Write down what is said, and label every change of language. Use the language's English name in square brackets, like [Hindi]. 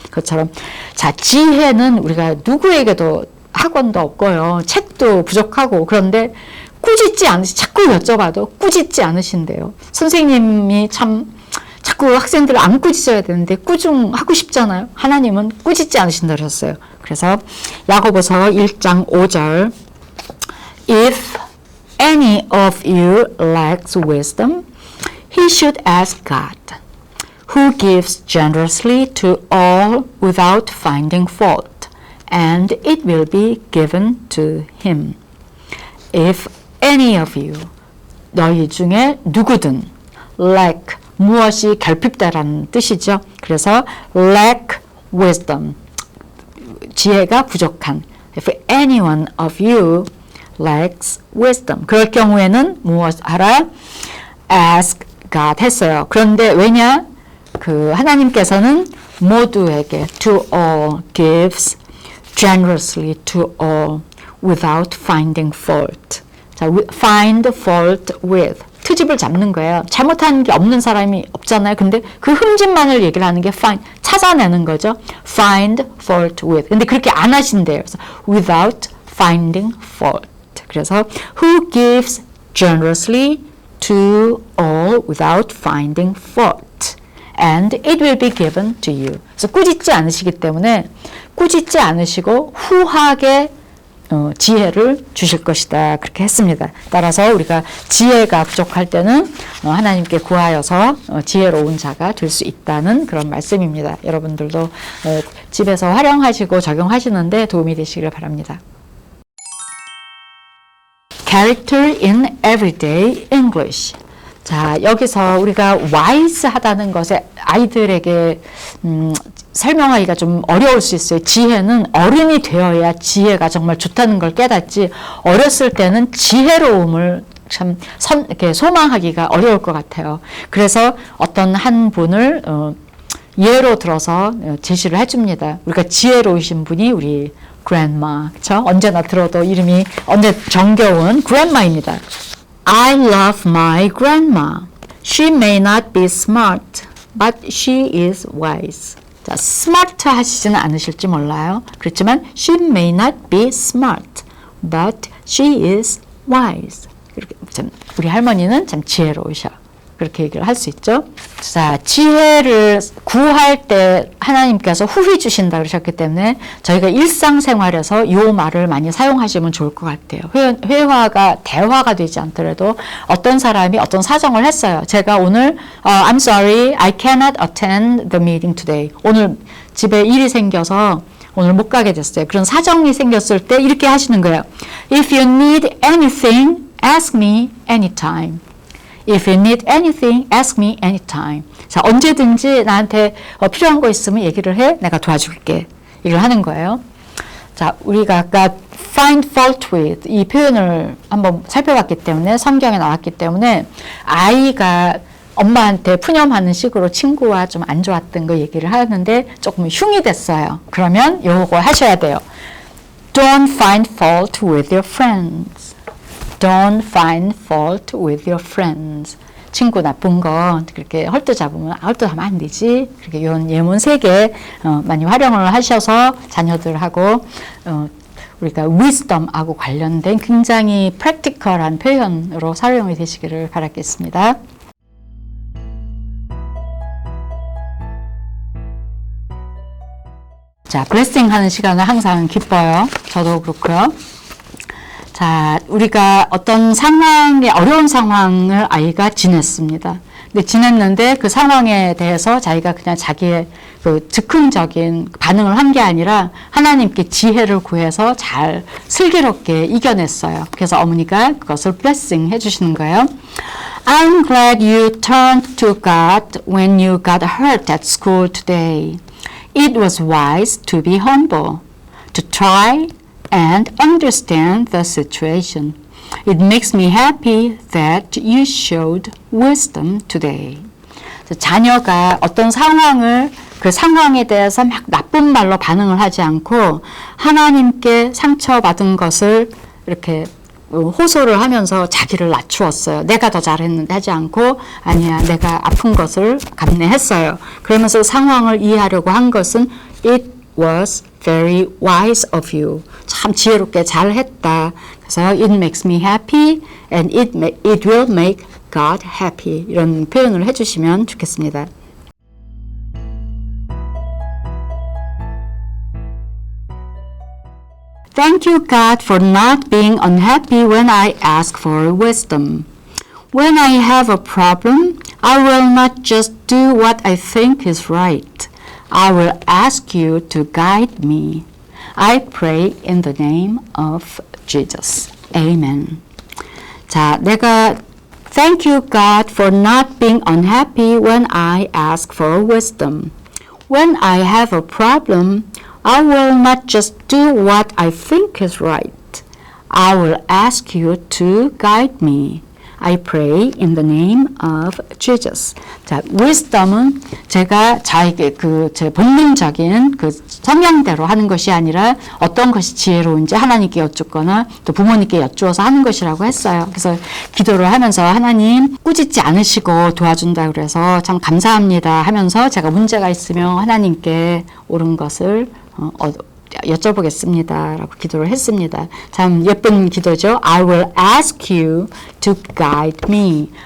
[Korean] 그것처럼 자 지혜는 우리가 누구에게도 학원도 없고요. 책도 부족하고 그런데 자꾸 여쭤봐도 꾸짖지 않으신대요. 선생님이 자꾸 학생들을 안 꾸짖어야 되는데 꾸중하고 싶잖아요. 하나님은 꾸짖지 않으신다 그러셨어요. 그래서 야고보서 1장 5절 [English] If any of you lacks wisdom, he should ask God, who gives generously to all without finding fault, and it will be given to him. If any of you, [Korean] 너희 중에 누구든, lack, 무엇이 결핍다라는 뜻이죠. 그래서 [English] lack wisdom, [Korean] 지혜가 부족한. [English] If any one of you lacks wisdom, [Korean] 그럴 경우에는 무엇 하라? [English] Ask God [Korean] 했어요. 그런데 왜냐? 그 하나님께서는 모두에게 [English] to all gives generously to all without finding fault. [Korean] 자, [English] find fault with. [Korean] 트집을 잡는 거예요. 잘못한 게 없는 사람이 없잖아요. 근데 그 흠집만을 얘기를 하는 게 find, 찾아내는 거죠. [English] find fault with. [Korean] 근데 그렇게 안 하신대요. [English] 그래서 without finding fault. 그래서 who gives generously to all without finding fault. And it will be given to you. [Korean] 그래서 꾸짖지 않으시기 때문에 꾸짖지 않으시고 후하게 지혜를 주실 것이다. 그렇게 했습니다. 따라서 우리가 지혜가 부족할 때는 하나님께 구하여서 지혜로운 자가 될 수 있다는 그런 말씀입니다. 여러분들도 집에서 활용하시고 적용하시는데 도움이 되시기를 바랍니다. [English] Character in Everyday English. [Korean] 자, 여기서 우리가 wise하다는 것에 아이들에게 설명하기가 좀 어려울 수 있어요. 지혜는 어른이 되어야 지혜가 정말 좋다는 걸 깨닫지 어렸을 때는 지혜로움을 참 이렇게 소망하기가 어려울 것 같아요. 그래서 어떤 한 분을 예로 들어서 제시를 해줍니다. 우리가 지혜로우신 분이 우리 grandma. 그쵸? 언제나 들어도 이름이 언제 정겨운 grandma입니다. [English] I love my grandma. She may not be smart, but she is wise. [Korean] 자, smart 하시지는 않으실지 몰라요. 그렇지만 [English] she may not be smart, but she is wise. [Korean] 이렇게 참, 우리 할머니는 참 지혜로우셔. 그렇게 얘기를 할 수 있죠. 자, 지혜를 구할 때 하나님께서 후히 주신다 그러셨기 때문에 저희가 일상생활에서 이 말을 많이 사용하시면 좋을 것 같아요. 회화가 대화가 되지 않더라도 어떤 사람이 어떤 사정을 했어요. 제가 오늘 [English] I'm sorry, I cannot attend the meeting today. [Korean] 오늘 집에 일이 생겨서 오늘 못 가게 됐어요. 그런 사정이 생겼을 때 이렇게 하시는 거예요. [English] If you need anything, ask me anytime. If you need anything, ask me anytime. [Korean] 자, 언제든지 나한테 필요한 거 있으면 얘기를 해. 내가 도와줄게. 이걸 하는 거예요. 자, 우리가 아까 [English] find fault with [Korean] 이 표현을 한번 살펴봤기 때문에 성경에 나왔기 때문에 아이가 엄마한테 푸념하는 식으로 친구와 좀 안 좋았던 거 얘기를 하는데 조금 흉이 됐어요. 그러면 요거 하셔야 돼요. [English] Don't find fault with your friends. Don't find fault with your friends. [Korean] 친구 나쁜 거 그렇게 헐뜯잡으면 헐뜯하면 안 되지. 그렇게 이런 예문 3개 많이 활용을 하셔서 자녀들하고 우리가 wisdom하고 관련된 굉장히 practical한 표현으로 사용이 되시기를 바라겠습니다. 자, blessing 하는 시간은 항상 기뻐요. 저도 그렇고요. 자, 우리가 어떤 상황에 어려운 상황을 아이가 지냈습니다. 근데 지냈는데 그 상황에 대해서 자기가 그냥 자기의 그 즉흥적인 반응을 한 게 아니라 하나님께 지혜를 구해서 잘 슬기롭게 이겨냈어요. 그래서 어머니가 그것을 blessing 해주시는 거예요. [English] I'm glad you turned to God when you got hurt at school today. It was wise to be humble, to try and understand the situation. It makes me happy that you showed wisdom today. [Korean] 자녀가 어떤 상황을 그 상황에 대해서 막 나쁜 말로 반응을 하지 않고 하나님께 상처받은 것을 이렇게 호소를 하면서 자기를 낮추었어요. 내가 더 잘했는데 하지 않고 아니야 내가 아픈 것을 감내했어요. 그러면서 상황을 이해하려고 한 것은 [English] it was very wise of you. [Korean] 참 지혜롭게 잘했다. [English] 그래서 it makes me happy and it will make God happy. [Korean] 이런 표현을 해주시면 좋겠습니다. [English] Thank you, God, for not being unhappy when I ask for wisdom. When I have a problem, I will not just do what I think is right. I will ask you to guide me. I pray in the name of Jesus. Amen. [Korean] 자, 내가 [English] Thank you, God, for not being unhappy when I ask for wisdom. When I have a problem, I will not just do what I think is right. I will ask you to guide me. I pray in the name of Jesus. [Korean] 자, wisdom은 제가 자에게 제 본능적인 그 성향대로 하는 것이 아니라 어떤 것이 지혜로운지 하나님께 여쭙거나 또 부모님께 여쭈어서 하는 것이라고 했어요. 그래서 기도를 하면서 하나님 꾸짖지 않으시고 도와준다 그래서 참 감사합니다 하면서 제가 문제가 있으면 하나님께 옳은 것을 여쭤보겠습니다 라고 기도를 했습니다. 참 예쁜 기도죠. [English] I will ask you to guide me.